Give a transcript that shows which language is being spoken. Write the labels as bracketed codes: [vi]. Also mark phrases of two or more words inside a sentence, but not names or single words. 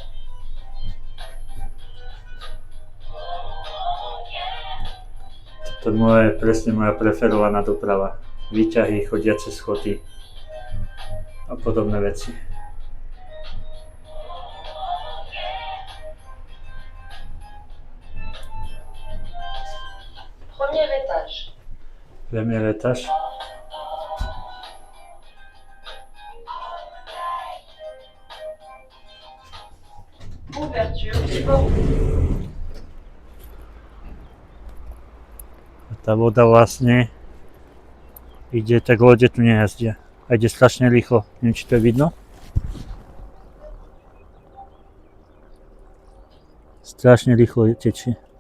[sk] Toto je presne moja preferovaná doprava. Výťahy, chodiace schody a podobné veci. [fr] Premier étage. Premier étage. Ouverture des portes. [sk] Tá voda vlastne ide, tak lode tu nejazdia. A ide strašne rýchlo. Neviem, či to je vidno. Strašne rýchlo tečie.